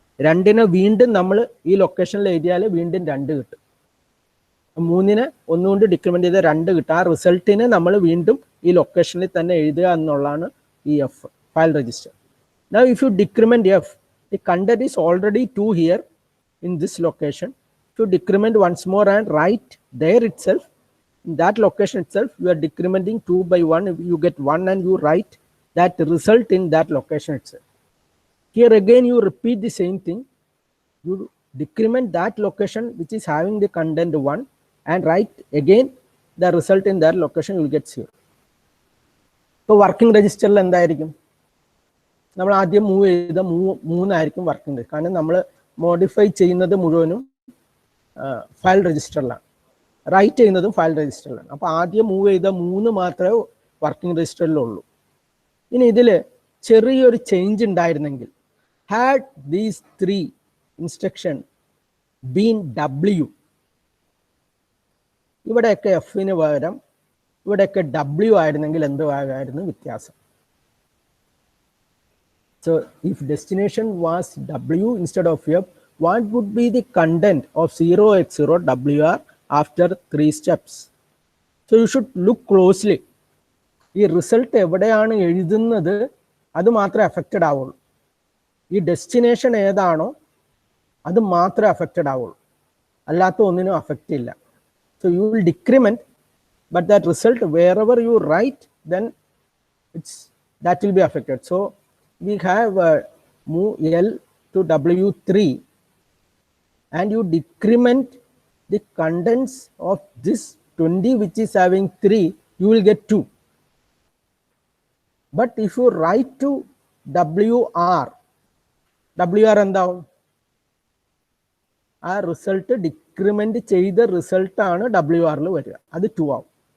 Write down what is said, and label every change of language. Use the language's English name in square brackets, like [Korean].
[Malayalam] 2-നെ വീണ്ടും നമ്മൾ ഈ ലൊക്കേഷനിൽ എഴുതിയാൽ വീണ്ടും 2 കിട്ടും. 3-നെ ഒന്നുകൊണ്ട് ഡിക്രിമെന്റ് ചെയ്ത 2 കിട്ടും. ആ റിസൾട്ടിനെ നമ്മൾ വീണ്ടും ഈ ലൊക്കേഷനിൽ തന്നെ എഴുതുക എന്നുള്ളതാണ് ഈ F, file register. [English] Now if you decrement F, the content is already 2 here in this location. If you decrement once more and write there itself, in that location itself, you are decrementing 2 by 1. You get 1 and you write that result in that location itself. Here again you repeat the same thing. You decrement that location which is having the content 1 and write again the result in that location, you will get 0. [Malayalam] ഇപ്പോൾ working രജിസ്റ്ററിൽ എന്തായിരിക്കും? നമ്മൾ ആദ്യം move ചെയ്ത മൂന്നായിരിക്കും working register. കാരണം നമ്മൾ modify ചെയ്യുന്നത് മുഴുവനും ഫയൽ രജിസ്റ്ററിലാണ്, റൈറ്റ് ചെയ്യുന്നതും ഫയൽ രജിസ്റ്ററിലാണ്. അപ്പോൾ ആദ്യം മൂവ് ചെയ്ത 3 മാത്രമേ വർക്കിംഗ് രജിസ്റ്ററിലുള്ളൂ. ഇനി ഇതിൽ ചെറിയൊരു ചേഞ്ച് ഉണ്ടായിരുന്നെങ്കിൽ, [English] had these 3 instruction been W, [Malayalam] ഇവിടെയൊക്കെ എഫിന് പകരം ഇവിടെയൊക്കെ W ആയിരുന്നെങ്കിൽ എന്തുവായിരുന്നു വ്യത്യാസം? [English] So if destination was W instead of F, what would be the content of 0x0 WR after 3 steps? So you should look closely. [Malayalam] ഈ റിസൾട്ട് എവിടെയാണ് എഴുതുന്നത് അത് മാത്രമേ അഫക്റ്റഡ് ആവുള്ളൂ. ഈ ഡെസ്റ്റിനേഷൻ ഏതാണോ അത് മാത്രമേ അഫക്റ്റഡ് ആവുള്ളൂ, അല്ലാത്ത ഒന്നിനും അഫക്റ്റ് ഇല്ല. [English] So you will decrement, but that result wherever you write, then that will be affected. So we have move L to W3, and you decrement the contents of this 20 which is having 3, you will get 2. But if you write to WR [Malayalam] എന്താവും? ആ result decrement ചെയ്ത റിസൾട്ടാണ് WR വരിക, അത് 2 ആവും.